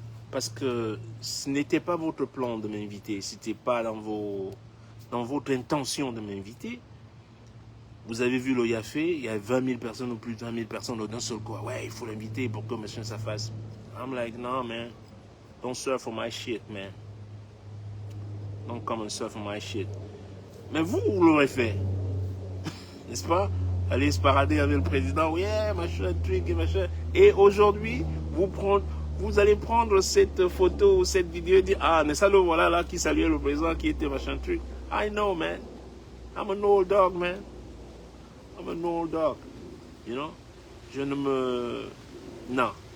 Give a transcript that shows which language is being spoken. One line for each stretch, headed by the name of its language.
French: Parce que ce n'était pas votre plan de m'inviter. Ce n'était pas dans votre intention de m'inviter. Vous avez vu le Yafé, il y a 20 000 personnes ou plus de 20 000 personnes d'un seul coup. Ouais, il faut l'inviter pour que machin ça fasse.
English: I'm like, no, man. Don't surf for my shit, man. Don't come and surf for my shit.
French: Mais vous l'aurez fait. N'est-ce pas? Allez se parader avec le président. Yeah, machin, truc et machin. Et aujourd'hui, vous allez prendre cette photo ou cette vidéo et dire, ah, mais ça le voilà là qui saluait le président qui était machin, truc.
English: I know, man. I'm an old dog, man. I'm an old dog, you know.
French: Je ne me... Non.